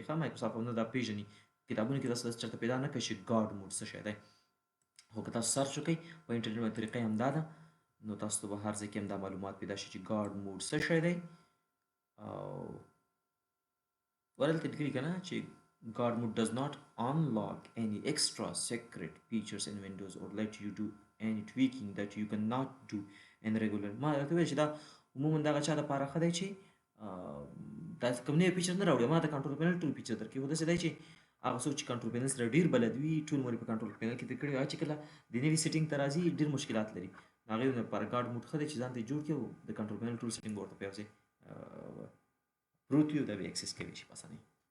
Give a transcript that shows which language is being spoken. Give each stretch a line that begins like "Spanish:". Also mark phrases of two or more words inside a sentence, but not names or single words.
Pashto: ښه مایکروسافټ هم نه دا پېژني، کتابونو کې داسې چېرته پیدا نه کړئ چې
English: God mode
Pashto: څه شی دی، خو که تاسو سرچ وکړئ په انټرنیټ باندې طریقه یې همدا ده نو تاسو ته به هر ځای کې همدا معلومات پیدا شي چې
English: God mode
Pashto: څه شی دی. او ورلته لیکلي که نه چې
English: God mode does not unlock any extra secret features in Windows or let you do any tweaking that you cannot do in regular.
Pashto: ما راته ویل چې دا عموما دغه چا دپاره ښه دی چې دا کوم نوی فیچر نه راوړي، ما د
English: control panel
Pashto: ټول فیچر درکوي، خو داسې دی چې هغه څوک چې
English: control panel
Pashto: سره ډیر بلد وي ټول عمر په
English: control panel
Pashto: کې تیر کړي چې کله د نوي سیټینګ ته راځي ډیر مشکلات لري هغه لپاره
English: God mode
Pashto: ښه دی چې ځان ته جوړ کړي او د
English: control panel
Pashto: ټول سیټینګ ورته په یو ځای پروت وي او دا به اکسس کوي شي په اسانۍ